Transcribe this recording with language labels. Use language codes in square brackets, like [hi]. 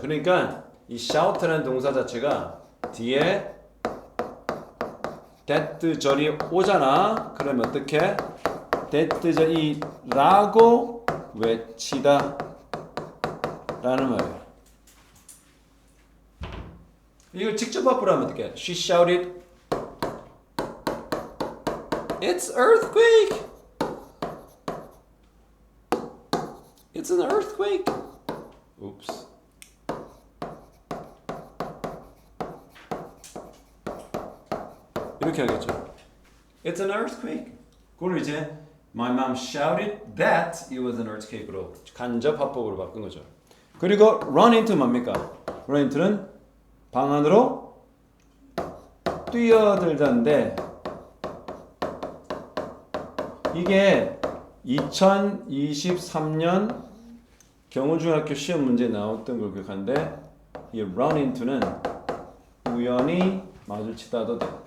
[ko] 그러니까 이 shout라는 동사 자체가 뒤에 that 절이 오잖아. 그러면 어떻게? that 절이 라고 외치다 라는 말이야. 이걸 직접 바꾸라 하면 어떻게? [en] She shouted, "It's earthquake! It's an earthquake!" Oops. [ko] 이렇게 하겠죠. [en] It's an earthquake. [ko] 그걸 이제 [en] my mom shouted that it was an earthquake [ko] 로 간접 합법으로 바꾼 거죠. 그리고 run into 뭡니까? run into는 방 안으로 뛰어들다인데 이게 2023년 경호중학교 시험 문제에 나왔던 걸 기억하는데 이 run into는 우연히 마주치다도 돼.